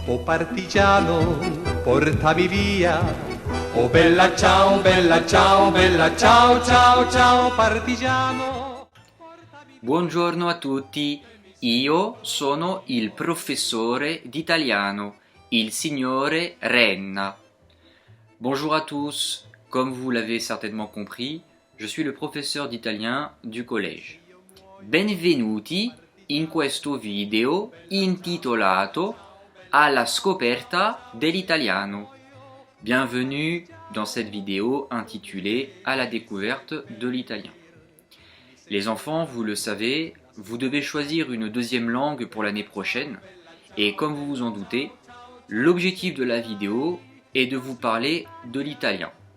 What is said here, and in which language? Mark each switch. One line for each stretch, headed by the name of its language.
Italian: Oh partigiano, portami via, oh bella ciao, bella ciao, bella ciao, ciao, ciao, partigiano. Buongiorno a tutti, io sono il professore d'italiano, il signore Renna.
French: Bonjour à tous, comme vous l'avez certainement compris, je suis le professeur d'italien du collège.
Italian: Benvenuti in questo video intitolato Alla scoperta dell'italiano.
French: Bienvenue dans cette vidéo intitulée À la découverte de l'italien. Les enfants, vous le savez, vous devez choisir une deuxième langue pour l'année prochaine et comme vous vous en doutez, l'objectif de la vidéo est de vous parler de l'italien.